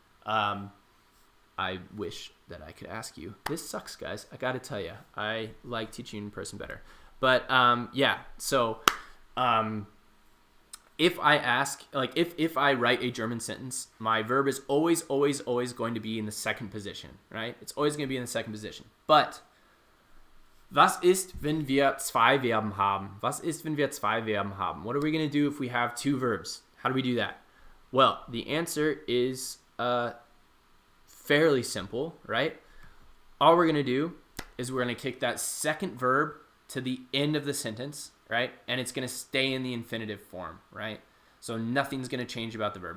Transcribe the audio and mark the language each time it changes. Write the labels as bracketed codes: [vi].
[en] I wish that I could ask you. This sucks, guys. I gotta tell you, I like teaching in person better. But yeah, so if I ask, like if I write a German sentence, my verb is always going to be in the second position, right? It's always going to be in the second position. [de] But was ist, wenn wir zwei Verben haben? Was ist, wenn wir zwei Verben haben? [en] What are we going to do if we have two verbs? How do we do that? Well, the answer is fairly simple, right? All we're going to do is we're going to kick that second verb to the end of the sentence, right? And it's going to stay in the infinitive form, right? So nothing's going to change about the verb.